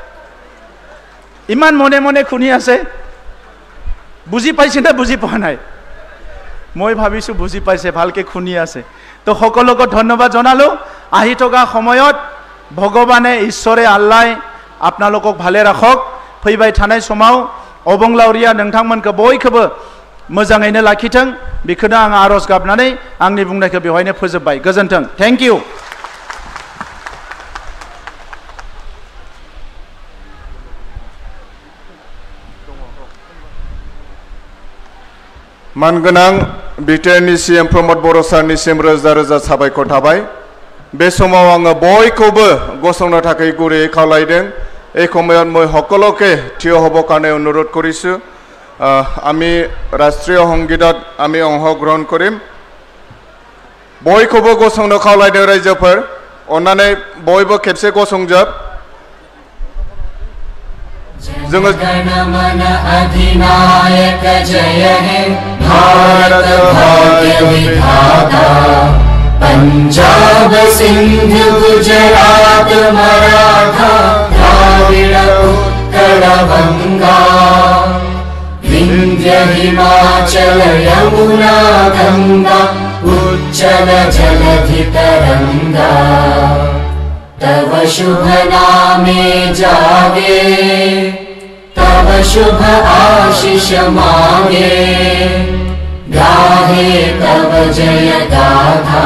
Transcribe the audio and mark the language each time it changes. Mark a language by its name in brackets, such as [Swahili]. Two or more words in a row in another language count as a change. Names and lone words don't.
[Assamese] ইমান মনে মনে শুনি আছে, বুজি পাইছে নে বুজি পোৱা নাই? মই ভাবিছোঁ বুজি পাইছে, ভালকৈ শুনি আছে। তো সকলোকে ধন্যবাদ জনালোঁ। আহি থকা সময়ত ভগৱানে, ঈশ্বৰে, আল্লাই আপোনালোকক ভালে ৰাখক। [Bodo] फैबाय थानाय समाव अबंलावरिया नोंथांमोनखौ बयखौबो मोजाङैनो लाखिथों, बेखौनो आं आरज गाबनानै आंनि बुंनायखौ बेवहायनो फोजोबबाय। गोजोन्थों। [English] thank you. [Bodo] मानगोनां बिटिआरनि CM प्रमद बर' सारनिसिम रोजा रोजा साबायखर थाबाय। बे समाव आङो बयखौबो गसंनो थाखाय गुरैयै खावलायदों। [Assamese] এই সময়ত মই সকলোকে থিয় হ'বৰ কাৰণে অনুৰোধ কৰিছোঁ। আমি ৰাষ্ট্ৰীয় সংগীতত আমি অংশগ্ৰহণ কৰিম। [Bodo] बयखौबो गसंनो खावलायदों रायजोफोर, अन्नानै बयबो खेबसे गसंजोब। जोङो [Bangla] অধিনায়ক জয় হে ভারত ভাগ্য বিধাতা, পঞ্জাব সিন্ধু গুজরাট মরাঠা দ্রাবিড় উৎকল বঙ্গ, বিন্ধ্য হিমাচল যমুনা গঙ্গা উচ্ছল জলধি তরঙ্গ, তব শুভ নামে জাগে, তব শুভ আশিস মাগে, গাহে তব জয় গাথা।